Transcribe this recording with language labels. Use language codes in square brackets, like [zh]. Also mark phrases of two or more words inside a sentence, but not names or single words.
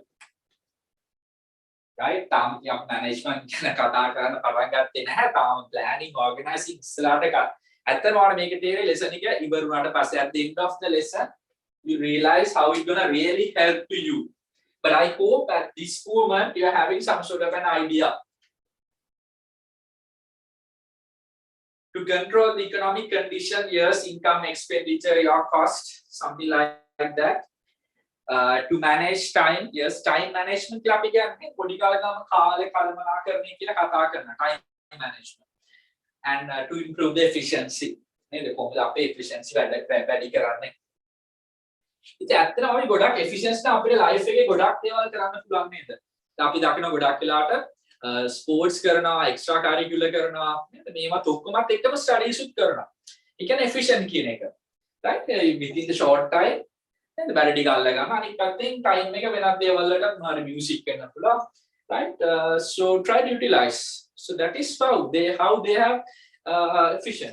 [en] Right? Your management [si] ගැන කතා කරන්න පටන් ගත්තේ නැහැ. [en] තාම planning, organizing [si] ඉස්සරහට ඇත්තම ඔයාලා මේක තේරෙයි lesson එක ඉවර වුණාට පස්සේ [en] at the end of the lesson you realize how it's gonna really help to you. But I hope at this moment you're having some sort of an idea. To control the economic condition, yes, income, expenditure, your cost, something like that. To manage time, yes, time management time management. And to improve the efficiency. [si] Efficiency ඉතින් ඇත්තටම අපි ගොඩක් efficiency නම් අපේ life එකේ ගොඩක් දේවල් කරන්න පුළුවන් නේද? අපි දකින ගොඩක් වෙලාවට sports කරනවා, [en] extra curricular [si] කරනවා නේද? මේවත් ඔක්කොමත් එක්කම studies උත් කරනවා. ඒ කියන්නේ efficient කියන එක. [en] Right? Within the short time නේද? [si] බැරි ටික අල්ල ගන්න. අනිත් පැත්තෙන් time එක වෙනත් දේවල් වලට මොනවාරි music කරන්න පුළුවන්. [en] Right? So try to utilize. So that is how they have efficient.